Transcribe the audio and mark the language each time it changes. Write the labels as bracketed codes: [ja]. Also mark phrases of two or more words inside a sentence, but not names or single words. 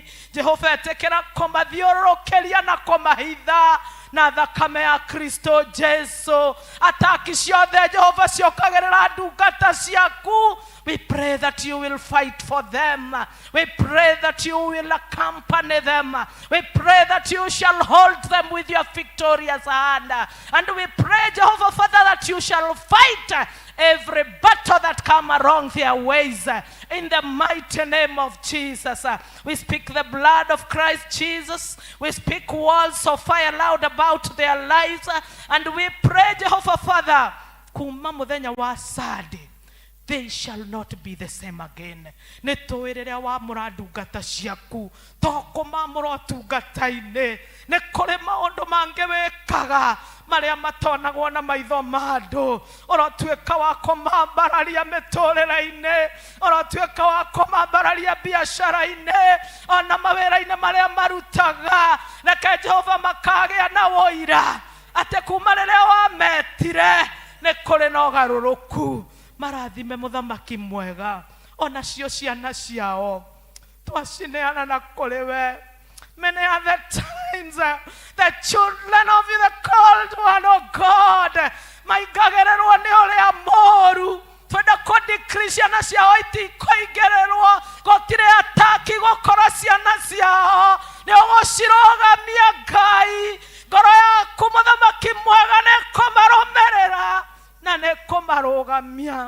[ki] Jehova etekera kumathiururukiria na kumahitha na thakame ya Kristo Jesu. Ataki ciothe Jehova ciokagirira ndungata ciaku. [en] We pray that you will fight for them. We pray that you will accompany them. We pray that you shall hold them with your victorious hand. And we pray, Jehovah Father, that you shall fight every battle that come along their ways. In the mighty name of Jesus. We speak the blood of Christ Jesus. We speak walls of fire loud about their lives. And we pray, Jehovah Father, [ki] kuma muthenya wa Sadi, [en] they shall not be the same again. [ki] Nituirira wa muradungata ciaku tokuma murotungata-ini ni kuri maundu mangi wikaga maria matonagwo na maitho ma andu. Urotuika wa kumambararia miturire-ini, urotuika wa kumambararia biacara-ini, ona mawira-ini maria marutaga. Reke Jehova makagia na woira ati kuma riria wametire ni kuri na ugaruruku. Marathime muthamaki mwega, ona cio ciana ciao twacineana na kuri we. [en] Many are the times the children of the called one, oh God, [ki] maigagererwo ni uria moru twenda kudikiri ciana ciao itikoigererwo. Gutire ataki gukora ciana ciao, ni ugucirogamia Ngai. Ngoro yaku muthamaki mwega ni kumarumirira na ne kumarugamia.